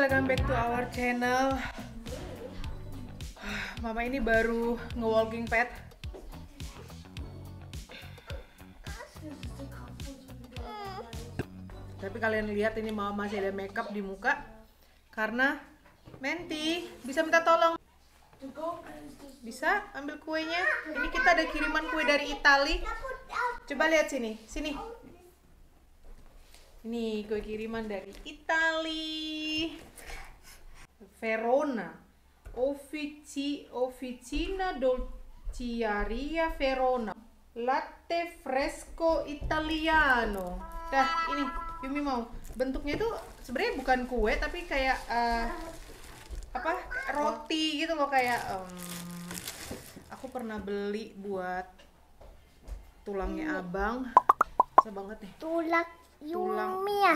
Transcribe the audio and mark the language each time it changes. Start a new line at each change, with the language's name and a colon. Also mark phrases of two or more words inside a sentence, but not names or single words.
English: back to our channel.
Indonesian: Mama ini baru nge-
English: walking pad.
Indonesian: Tapi kalian lihat ini mama masih ada makeup di muka karena Menti bisa minta tolong. Bisa ambil kuenya. Ini kita ada kiriman kue dari Itali. Coba lihat sini, sini. Ini kue kiriman dari Itali. Verona. Officina Dolciaria Verona.
Italian: Latte fresco italiano.
Indonesian: Dah, ini Yumi mau. Bentuknya itu sebenarnya bukan kue tapi kayak apa? Roti gitu loh, kayak aku pernah beli buat tulangnya Abang. Susah banget nih. Tulang Yumi ya?